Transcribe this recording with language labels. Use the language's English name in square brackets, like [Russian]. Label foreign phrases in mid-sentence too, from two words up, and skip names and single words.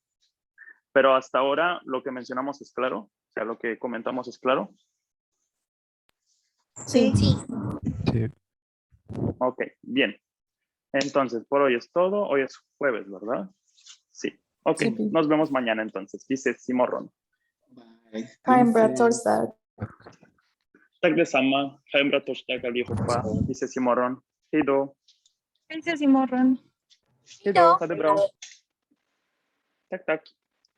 [Spanish] Pero hasta ahora lo que mencionamos es claro, o sea, lo que comentamos es claro. Sí. Sí. Sí. Ok, bien. Entonces, por hoy es todo. Hoy es jueves, ¿verdad? Sí. Ok, Sí. nos vemos mañana entonces. Dice Simorron. Bye. [Swedish] Ha en bra [Spanish] Dice- [Swedish] torsdag. Tak detsamma. Ha en bra torsdag allihopa. [Spanish] Dice Simorron. Hejdå. Gracias, Simorron. [Swedish] Hejdå. Ha det bra. Tack, tack.